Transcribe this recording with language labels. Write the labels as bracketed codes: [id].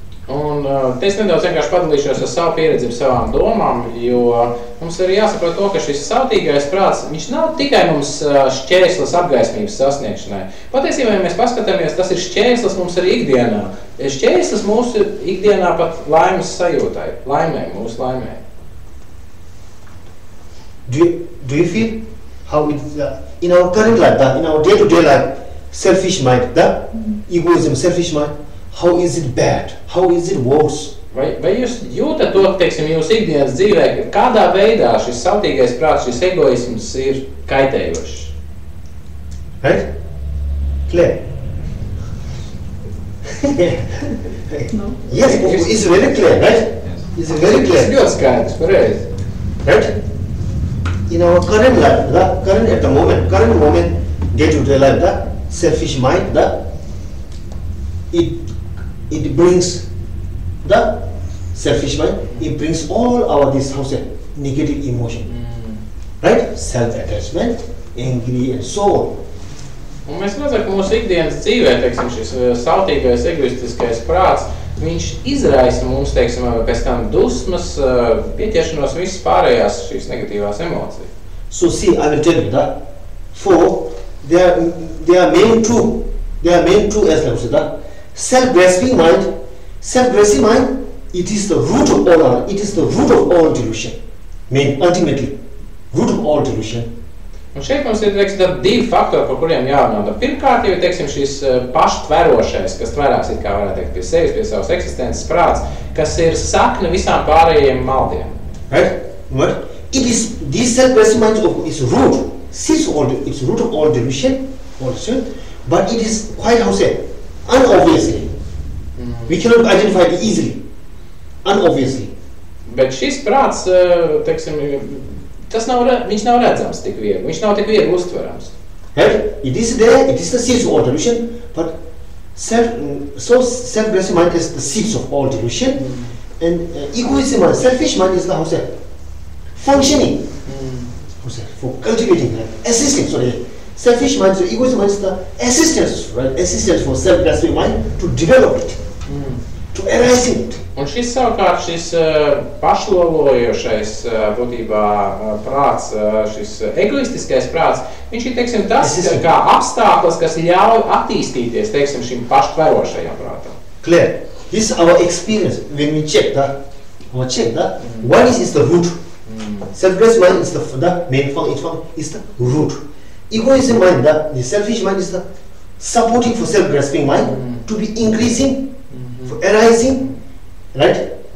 [lv] Un es nedaudz vienkārši padalīšos ar savu pieredzi, ar savām domām, jo mums ir jāsaprot to, ka šis sautīgais prāts, viņš nav tikai mums šķērslis apgaismības sasniegšanai. Patiesībā, ja mēs paskatāmies, tas ir šķērslis mums arī ikdienā. Šķērslis mūsu ikdienā pat laimes sajūtai, mūsu laimē. [en] Do you feel how it's in our current life, in our day-to-day life, selfish mind, egoism, selfish mind, how is it bad? How is it worse? [lv] Vai jūs jūtat to, jūsu ikdienas dzīvē, kādā veidā šis sautīgais prāts, šis egoisms ir kaitējošs? [en] Right? Clear. No. Yes, it's very clear, right? It's very [lv] Tas [en] clear, [lv] ļoti skaidrs, pareizi. [en] right? In our current life, the current at the moment, day-to-day life, the selfish mind, it brings the selfish mind. It brings all our this negative emotion, right? Self-attachment, angry, and so on. [lv] Un mēs redzam, ka mūsu ikdienas dzīvē, teiksim, šis sautīgais, egoistiskais prāts, viņš izraisa mums, teiksim, pēc tam dusmas, pieķeršanos visas pārējās šīs negatīvās emocijas. [en] So see, I will tell you that for they are main two as I said that self-grasping mind, it is the root of all. It is the root of all delusion. Ultimately, root of all delusion. [lv] Un šeit mums ir, teiksim, divi faktori, par kuriem jārunā. Pirmkārt, jau, teiksim, šis paštverošais, kas tverās, it kā varētu teikt, pie sevis, pie savas eksistences prāts, kas ir sakne visām pārējiem maldiem. [en] Right? What? It is this self-grasping mind is root. It's root of all delusion, but it is quite unobviously. We cannot identify it easily. Unobviously. [lv] Bet šis prāts, teiksim, viņš nav redzams tik viegli, viņš nav tik viegli uztverams. [en] Right? It is there, it is the seeds of all delusion, but self-grasping mind is the seeds of all delusion, and egoism mind, selfish mind is the functioning, for cultivating, assisting. Selfish mind, so egoism mind is the assistance, right? Assistance for self-grasping mind to develop it, to arise in it. [lv] Un šis savukārt, šis pašlolojošais būtībā prāts, šis egoistiskais prāts, viņš ir, teiksim, tas kā apstākļus, kas ļauj attīstīties, teiksim, šim paštverošajam prātam. [en] Clear. This is our experience when we check that. What is the root? Self-grasping mind is the main function, is the root. Egoism mind, the selfish mind is the supporting for self-grasping mind to be increasing, for arising. Right?